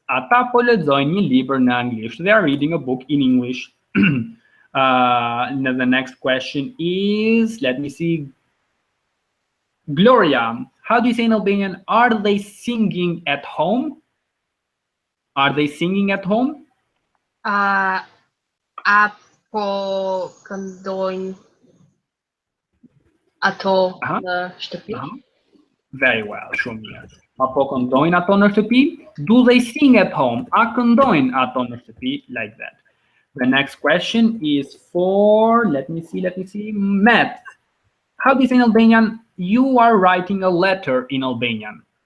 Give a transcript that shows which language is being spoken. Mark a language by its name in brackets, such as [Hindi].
[Albanian] Ata po lexojnë një libër në anglisht. [English] They are reading a book in English. The next question is, let me see. Gloria, how do you say in Albanian? Are they singing at home? Are they singing at home? [Albanian] Apo këndojnë ato në shtëpi? [English] Very well, [Albanian] shumë mirë. Apo këndojnë ato në shtëpi? [English] Do they sing at home? [Albanian] A këndojnë ato në shtëpi? [English] Like that. The next question is for, let me see, Matt. How do you say in Albanian? You are writing a letter in Albanian.